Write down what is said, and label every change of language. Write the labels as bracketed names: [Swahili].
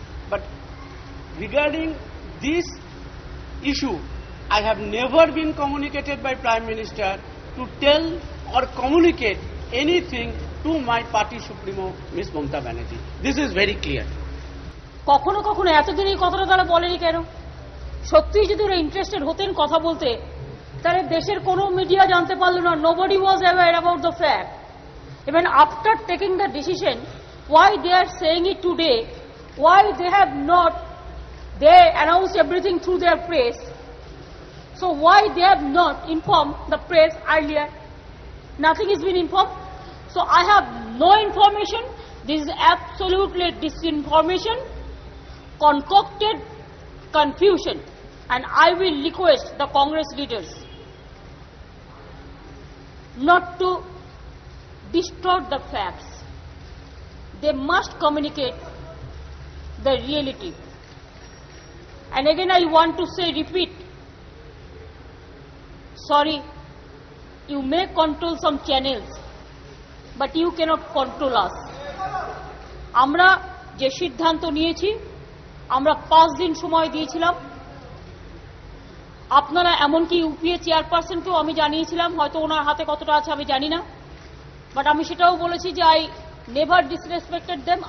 [English] But regarding this issue, I have never been communicated by Prime Minister to tell or communicate anything to my party supremo, Ms. Mamata Banerjee. This is very clear. [Bangla] কখনো কখনো এতদিন এই কথাটা তারা বলেনি কেন? সত্যিই যদি ওরা ইন্টারেস্টেড হতেন কথা বলতে, তাহলে দেশের কোনো মিডিয়া জানতে পারলো না। [English] Nobody was aware about the fact. Even after taking the decision, why they are saying it today, why they have not, they announced everything through their press. So why they have not informed the press earlier? Nothing has been informed. So I have no information. This is absolutely disinformation, concocted confusion, and I will request the Congress leaders not to distort the facts. They must communicate the reality. And again I want to say, repeat, sorry, you may control some channels, but you cannot control us. [Bangla] আমরা যে সিদ্ধান্ত নিয়েছি, আমরা 5 দিন সময় দিয়েছিলাম। আপনারা এমনকি ইউপিএ চেয়ারপারসনকেও আমি জানিয়েছিলাম, হয়তো ওনার হাতে কতটা আছে আমি জানি না, বাট আমি সেটাও বলেছি যে [English] I never disrespected them.